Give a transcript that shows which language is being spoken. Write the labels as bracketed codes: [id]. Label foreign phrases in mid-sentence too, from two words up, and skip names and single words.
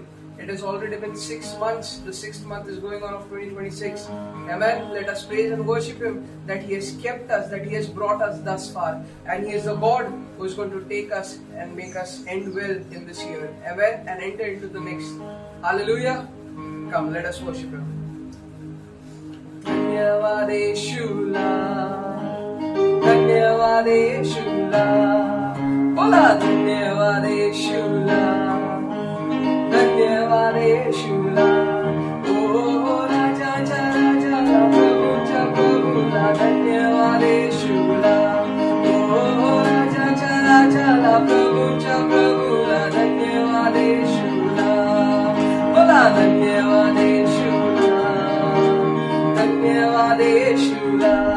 [en] It has already been 6 months. The 6th month is going on of 2026. Amen. Let us praise and worship Him that He has kept us, that He has brought us thus far. And He is the God who is going to take us and make us end well in this year. Amen. And enter into the next. Hallelujah. Come, let us worship Him. [mr] धन्यवाद यीशुला, धन्यवाद यीशुला, बोला धन्यवाद यीशुला, धन्यवाद यीशुला, ओ राजाचा राजा प्रभूचा प्रभूला, धन्यवाद यीशुला, ओ राजाचा राजा प्रभूचा प्रभूला, धन्यवाद यीशुला, बोला धन्यवाद यीशुला, धन्यवाद यीशुला,